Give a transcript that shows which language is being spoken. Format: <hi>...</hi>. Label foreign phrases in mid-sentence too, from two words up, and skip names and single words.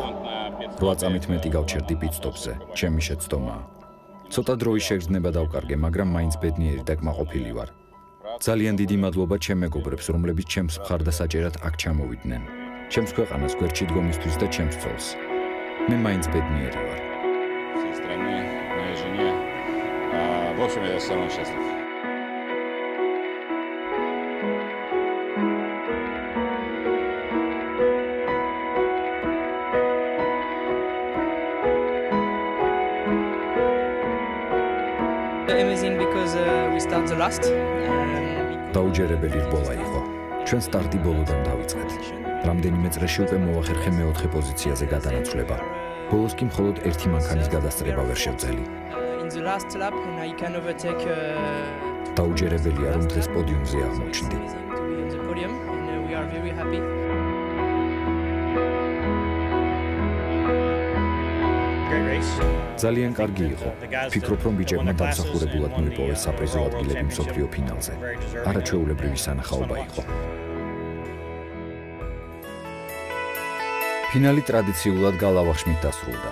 <ka>8 წამით მეტი გავჩერდი პიტ-სტოპზე, ჩემი შეცდომაა. ცოტა დროის შეგრძნება დავკარგე, მაგრამ მაინც ბედნიერი და კმაყოფილი ვარ. ძალიან დიდი მადლობა ჩემ მეგობრებს, რომლებიც ჩემს მხარდასაჭერად აქ ჩამოვიდნენ. ჩემს ქვეყანას გვერდში დგომისთვის და ჩემს ცოლს. მე მაინც ბედნიერი ვარ.</ka> <ru>В общем, я самый счастлив.</ru> <en>Amazing because we start the last.</en> <ka>დაუჯერებელი რბოლა იყო. ჩვენ სტარტი ბოლოდან დავიწყეთ. რამდენიმე წრეში უკვე მოვახერხე მეოთხე პოზიციაზე გადანაცვლება. ბოლოს კი მხოლოდ ერთი მანქანის გადასწრება ვერ შევძელი.</ka> <en>In the last lap and I can overtake</en> <ka>დაუჯერებელია რომ დღეს პოდიუმზე აღმოჩნდი.</ka> <en>we are very happy.</en> <ka>ძალიან კარგი იყო. Ფიქრობ, რომ ბიჭებმა დამსახურებულად მოიპოვეს საპრიზო ადგილები მსოფლიო ფინალზე. არაჩვეულებრივი სანახაობა იყო. ფინალი ტრადიციულად გალავახშმით დასრულდა.</ka>